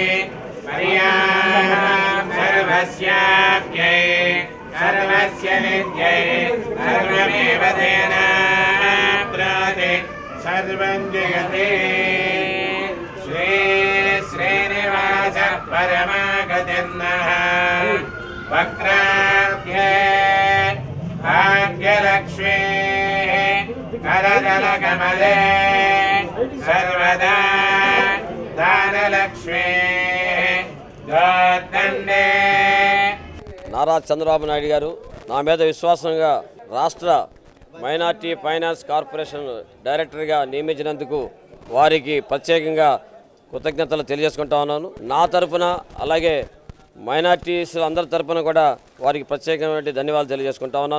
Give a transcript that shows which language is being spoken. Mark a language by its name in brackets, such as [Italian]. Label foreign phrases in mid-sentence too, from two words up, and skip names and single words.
[Sanskrit] पर्याम् सर्वस्याप्यै सर्वस्य विद्यै सर्वमेव तेन प्राति सर्वं जयते श्री श्रीनिवास परमागतिर्नः वक्राभ्ये भाग्यलक्ष्मी करदलकमले सर्वदा दानलक्ष्मी गोदण्डे [Telugu] నారా చంద్రబాబు నాయుడు గారు నా మీద విశ్వాసంగా రాష్ట్ర మైనార్టీ ఫైనాన్స్ కార్పొరేషన్ డైరెక్టర్గా నియమించినందుకు వారికి ప్రత్యేకంగా కృతజ్ఞతలు తెలియజేసుకుంటా ఉన్నాను. నా తరపున అలాగే మైనార్టీస్ అందరి తరపున కూడా వారికి ప్రత్యేకమైన ధన్యవాదాలు తెలియజేసుకుంటా ఉన్నాను.